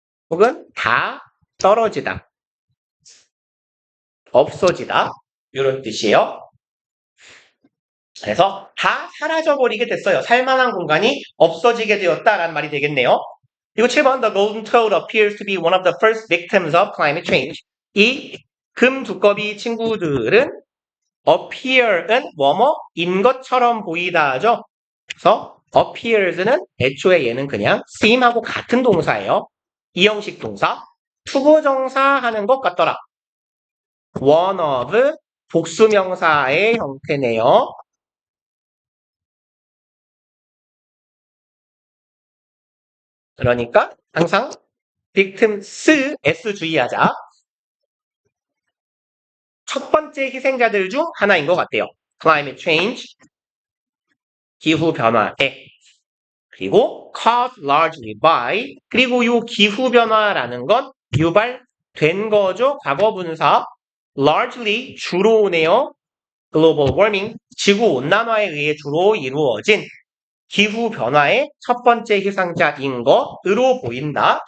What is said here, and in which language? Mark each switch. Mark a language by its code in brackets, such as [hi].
[ko] 혹은 다 떨어지다, 없어지다 이런 뜻이에요. 그래서 다 사라져버리게 됐어요. 살만한 공간이 없어지게 되었다라는 말이 되겠네요. [en] 그리고 7번 The golden toad appears to be one of the first victims of climate change. [ko] 이 금두꺼비 친구들은 appear은 뭐뭐인 것처럼 보이다죠. 그래서 appears는 애초에 얘는 그냥 seem하고 같은 동사예요. 이형식 동사, 투부정사 하는 것 같더라. one of 복수명사의 형태네요. 그러니까 항상 victims, s 주의하자. 첫 번째 희생자들 중 하나인 것 같아요. climate change, 기후변화에. 그리고 [en] caused largely by, [ko] 그리고 이 기후변화라는 건 유발된 거죠. 과거분사. largely, 주로 오네요. global warming, 지구온난화에 의해 주로 이루어진 기후변화의 첫 번째 희생자인 것으로 보인다.